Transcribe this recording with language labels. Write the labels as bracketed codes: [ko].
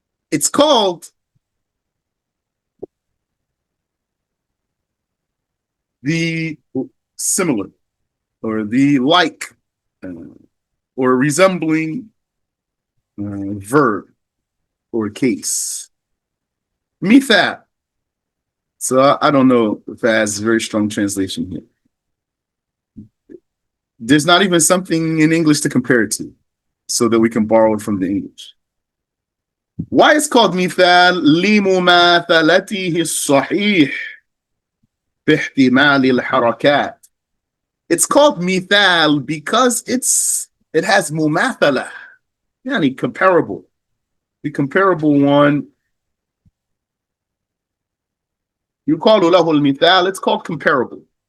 [en] It's called the similar, or the like, or resembling verb or case. Mithaal. So I don't know if that has a very strong translation here. There's not even something in English to compare it to, so that we can borrow it from the English. Why it's called Mithaal? [ar] لمماثلته الصحيح باحتمال الحركات. [en] It's called Mithaal because it has mumathala, yani comparable. The comparable one, you call [ar] له المثال, [en] it's called comparable.